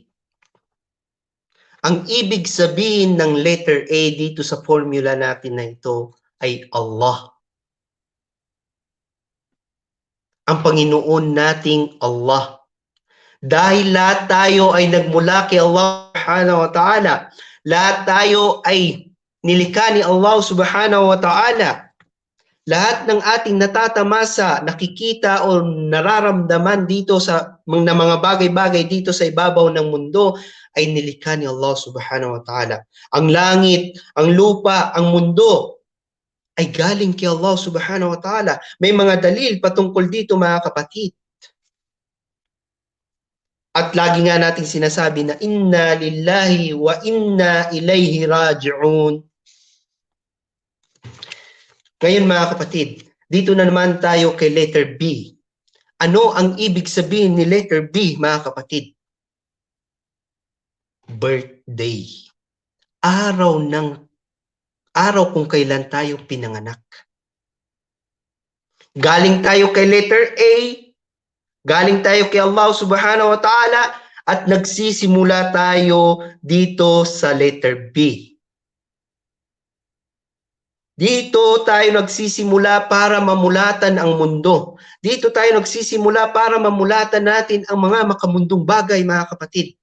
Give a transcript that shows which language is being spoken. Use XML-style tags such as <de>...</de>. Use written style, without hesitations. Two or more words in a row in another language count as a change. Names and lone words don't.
<tl>Ang ibig sabihin ng letter A dito sa formula natin na ito ay Allah. Ang Panginoon nating Allah. Dahil lahat tayo ay nagmula kay</tl> <ar>الله سبحانه وتعالى.</ar> <tl>Lahat tayo ay nilikha ni</tl> <ar>الله سبحانه وتعالى.</ar> <tl>Lahat ng ating natatamasa, nakikita o nararamdaman dito sa mga bagay-bagay dito sa ibabaw ng mundo ay nilikha ni</tl> <ar>الله سبحانه وتعالى.</ar> <tl>Ang langit, ang lupa, ang mundo ay galing kay</tl> <ar>الله سبحانه وتعالى.</ar> <tl>May mga dalil patungkol dito mga kapatid. At lagi nga natin sinasabi na</tl> <ar>إنا لله وإنا إليه راجعون.</ar> <tl>Ngayon mga kapatid, dito na naman tayo kay letter B. Ano ang ibig sabihin ni letter B mga kapatid? Birthday. araw kung kailan tayo pinanganak. Galing tayo kay letter A, galing tayo kay</tl> <ar>الله سبحانه وتعالى,</ar> <tl>at nagsisimula tayo dito sa letter B. Dito tayo nagsisimula para mamulatan ang mundo. Dito tayo nagsisimula para mamulatan natin ang mga makamundong bagay, mga kapatid.</tl>